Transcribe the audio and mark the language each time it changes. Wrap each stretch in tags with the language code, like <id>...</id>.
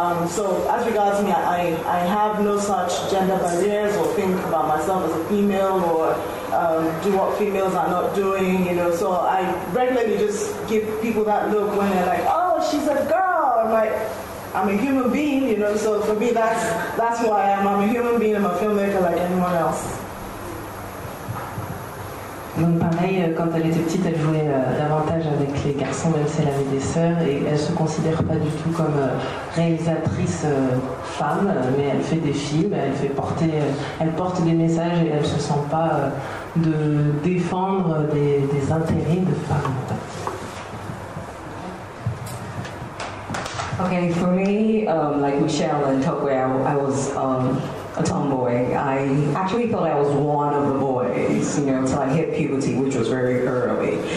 <en>So as regards me, I have no such gender barriers or think about myself as a female or do what females are not doing, you know. So I regularly just give people that look when they're like, oh, she's a girl. I'm like, I'm a human being, you know. So for me, that's who I am. I'm a human being. I'm a filmmaker like anyone else.</en> <fr>Donc pareil, quand elle était petite, elle jouait davantage avec les garçons, même si elle avait des sœurs, et elle se considère pas du tout comme réalisatrice femme, mais elle fait des films, elle porte des messages et elle se sent pas de défendre des intérêts de femmes.</fr> <en>Okay, for me, like Michelle and Okwo, I was a tomboy. I actually thought I was one of the boys, you know, until I hit puberty, which was very early.</en>